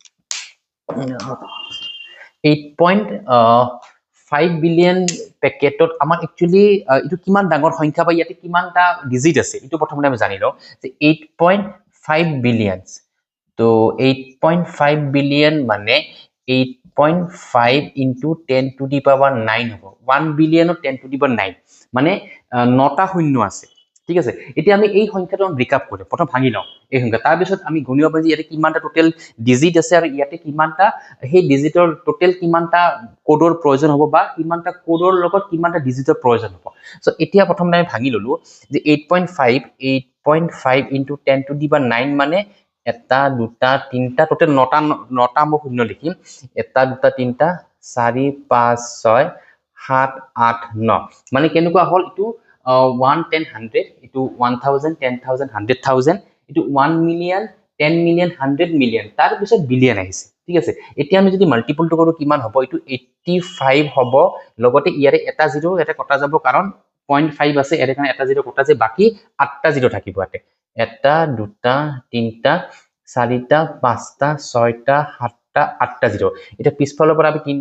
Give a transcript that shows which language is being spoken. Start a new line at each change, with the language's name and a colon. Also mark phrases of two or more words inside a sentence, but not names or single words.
Assamese: 8.5 বিলিয়ন প্যাকেটত আমাৰ একচুয়ালি ইটো কিমান ডাঙৰ সংখ্যা বা ইয়াতে কিমানটা ডিজিট আছে ইটো প্ৰথমতে আমি জানি লও যে 8.5 বিলিয়ন তো 8.5 বিলিয়ন মানে 8.5
English: into 10 to the power 9
Assamese: হ'ব
English: 1 billion of 10 to the power 9
Assamese: মানে 9টা শূন্য আছে ঠিক আছে এতিয়া আমি এই সংখ্যাটো ব্ৰেকআপ কৰিম প্ৰথম ভাঙি লওঁ এই সংখ্যা তাৰ পিছত আমি গণিব পাৰি ইয়াতে কিমানটা টোটাল ডিজিট আছে আৰু ইয়াতে কিমানটা সেই ডিজিটৰ টোটাল কিমানটা কোডৰ প্ৰয়োজন হ'ব বা কিমানটা কোডৰ লগত কিমানটা ডিজিটৰ প্ৰয়োজন হ'ব সো এতিয়া প্ৰথমতে আমি ভাঙি ললো যে 8.5
English: into 10 to the power 9
Assamese: মানে এটা দুটা তিনটা টোটাল 9টা মই শূন্য লিখিম এটা দুটা তিনটা 4 5 6 7 8 9 মানে কেনেকুৱা হল ইটো 1 10 100 ইটো 1000 10000 100000 ইটো 1 মিলিয়ন 10 মিলিয়ন 100 মিলিয়ন তাৰ পিছত বিলিয়ন আহিছে ঠিক আছে এতিয়া আমি যদি মাল্টিপলটো কৰো কিমান হ'ব ইটো 85 হ'ব লগতে ইয়াৰে এটা জিৰো এটা কটা যাব কাৰণ 0.5 আছে এৰে কাৰণে এটা জিৰো কটা যায় বাকি 8টা জিৰো থাকিব আতে এটা দুটা তিনটা চাৰিটা পাঁচটা ছয়টা সাতটা আঠটা জিৰো এটা পিছফালৰ পৰা আমি